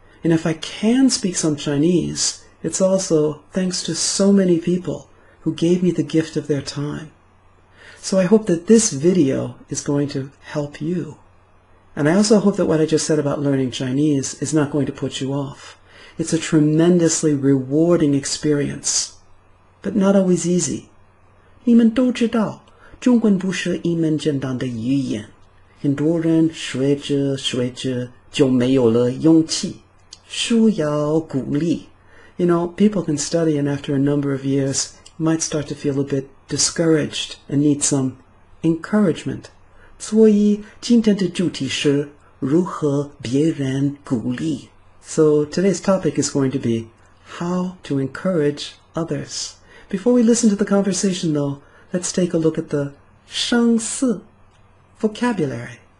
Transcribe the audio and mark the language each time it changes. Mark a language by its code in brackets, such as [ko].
[en] And if I can speak some Chinese, it's also thanks to so many people who gave me the gift of their time. So I hope that this video is going to help you. And I also hope that what I just said about learning Chinese is not going to put you off. It's a tremendously rewarding experience, but not always easy. [zh] 你们都知道，中文不是一门简单的语言，很多人学着学着就没有了勇气，需要鼓励。 [en] You know, people can study and after a number of years might start to feel a bit discouraged and need some encouragement. [zh] 所以今天的主题是如何别人鼓励。 [en] So today's topic is going to be how to encourage others. Before we listen to the conversation though, let's take a look at the 生字 vocabulary.